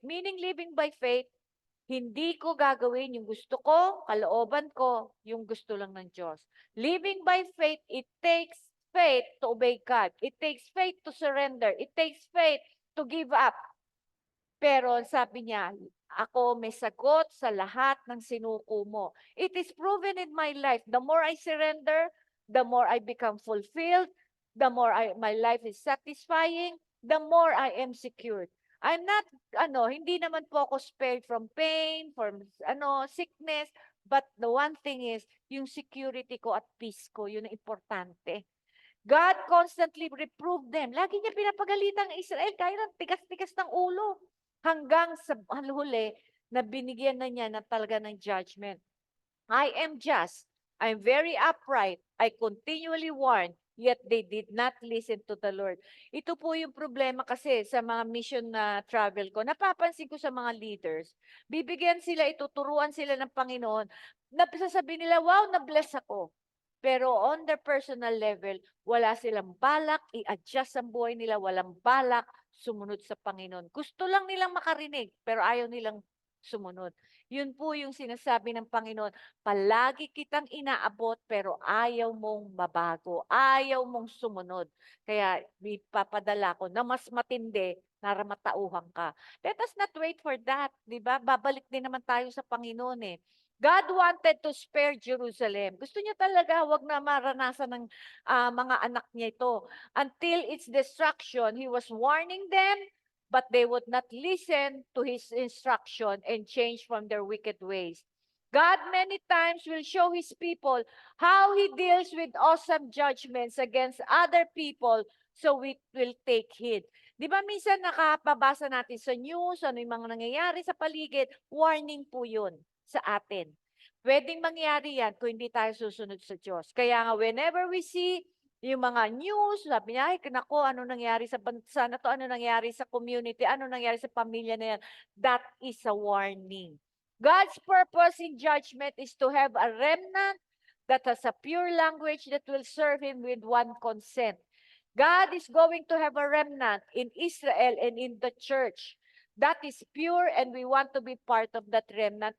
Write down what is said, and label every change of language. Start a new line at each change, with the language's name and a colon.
English: Meaning living by faith,
Filipino: hindi ko gagawin yung gusto ko, kalooban ko, yung gusto lang ng Diyos.
English: Living by faith, it takes faith to obey God. It takes faith to surrender. It takes faith to give up.
Filipino: Pero sabi niya, ako may sagot sa lahat ng sinuko mo.
English: It is proven in my life. The more I surrender, the more I become fulfilled, the more my life is satisfying, the more I am secured. I'm not,
Filipino: hindi naman po ako
English: spared from pain, from, sickness, but the one thing is,
Filipino: yung security ko at peace ko, yun ang importante.
English: God constantly reproved them.
Filipino: Lagi niya pinapagalitan ang Israel, kaya ng tigas-tigas ng ulo. Hanggang sa huli, na binigyan na niya na talaga ng judgment.
English: I am just. I'm very upright. I continually warn, yet they did not listen to the Lord.
Filipino: Ito po yung problema kasi sa mga mission na travel ko. Napapansin ko sa mga leaders, bibigyan sila, ituturuan sila ng Panginoon, sasabihin nila, wow, na-bless ako. Pero
English: on their personal level,
Filipino: wala silang balak, i-adjust ang buhay nila, walang balak, sumunod sa Panginoon. Gusto lang nilang makarinig, pero ayaw nilang sumunod. Yun po yung sinasabi ng Panginoon, palagi kitang inaabot pero ayaw mong mabago, ayaw mong sumunod. Kaya ipapadala ko na mas matindi para matauhan ka.
English: Let us not wait for that,
Filipino: di ba? Babalik din naman tayo sa Panginoon eh.
English: God wanted to spare Jerusalem.
Filipino: Gusto niya talaga, wag na maranasan ng mga anak niya ito.
English: Until its destruction, He was warning them, but they would not listen to His instruction and change from their wicked ways. God many times will show His people how He deals with awesome judgments against other people so we will take heed.
Filipino: Di ba minsan nakapabasa natin sa news, ano yung mga nangyayari sa paligid, warning po yun sa atin. Pwedeng mangyari yan kung hindi tayo susunod sa Diyos. Kaya nga,
English: whenever we see
Filipino: yung mga news, sabi niya, ay, nako, ano nangyari sa bansa na to, ano nangyari sa community, ano nangyari sa pamilya na yan,
English: that is a warning. God's purpose in judgment is to have a remnant that has a pure language that will serve Him with one consent. God is going to have a remnant in Israel and in the church that is pure and we want to be part of that remnant.